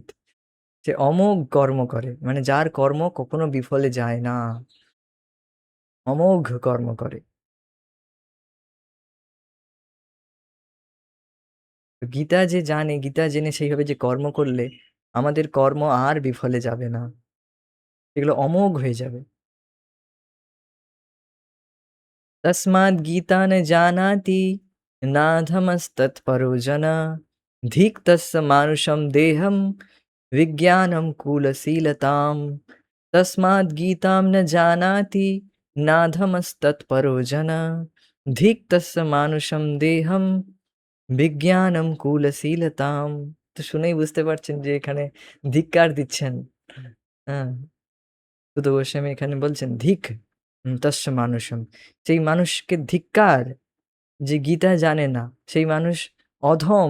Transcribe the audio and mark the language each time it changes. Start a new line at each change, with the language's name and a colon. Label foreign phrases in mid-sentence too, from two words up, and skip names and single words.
Bangla: যে অমোঘ কর্ম করে, মানে যার কর্ম কখনো বিফলে যায় না, অমোঘ কর্ম করে। তো গীতা যে জানে, গীতা জেনে সেইভাবে যে কর্ম করলে আমাদের কর্ম আর বিফলে যাবে না, এগুলো অমোঘ হয়ে যাবে।
Sanskrit: तस्माद् गीता न जानाति नाधमस्तत्परो जना धिक् तस्य मानुषं देहं विज्ञानं कुलशीलताम् तस्माद् गीतां न जानाति नाधमस्तत्परो जना धिक् तस्य मानुषं देहं বিজ্ঞানম কুলশীলতাম।
Bangla: তো শুনেই বুঝতে পারছেন যে এখানে ধিক্কার দিচ্ছেন। হ্যাঁ, সুত গোস্বামী এখানে বলছেন
Sanskrit: ধিক্ তস্য মানুষম।
Bangla: সেই মানুষকে ধিক্কার, যে গীতা জানে না, সেই মানুষ অধম।